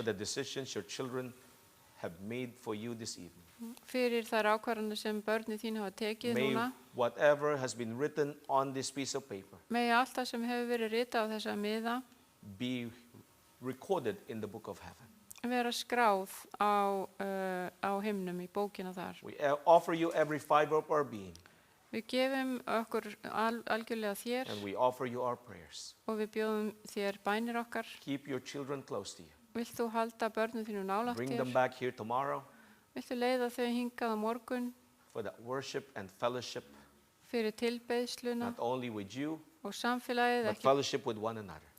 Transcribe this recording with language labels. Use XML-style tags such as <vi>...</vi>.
<en>for the decisions your children have made for you this evening.</en> <is>fyrir þær ákvarðanir sem börni þín hafa tekið</is> <en>May</en> <is>núna.</is> <en>whatever has been written on this piece of paper</en> <is>Megi allt það sem hefur verið ritað á þessa miða</is> <en>be recorded in the book of heaven.</en> <is>vera skráð á himnum í bókina þar.</is> <en>We offer you every fiber of our being,</en> <is>Við gefum okkur algjörlega þér</is> <en>and we offer you our prayers.</en> <is>og við bjóðum þér bænir okkar.</is> <en>Keep your children close to you.</en> <is>Vilt þú halda börnum þínu nálægt</is> <en>Bring them</en> <is>þér?</is> <en>back here tomorrow</en> <is>Viltu leiða þau hingað á morgun</is> <en>for that worship and fellowship,</en> <is>fyrir tilbeiðsluna</is> <en>not only with you,</en> <is>og samfélagið,</is> <en>but fellowship with one another.</en>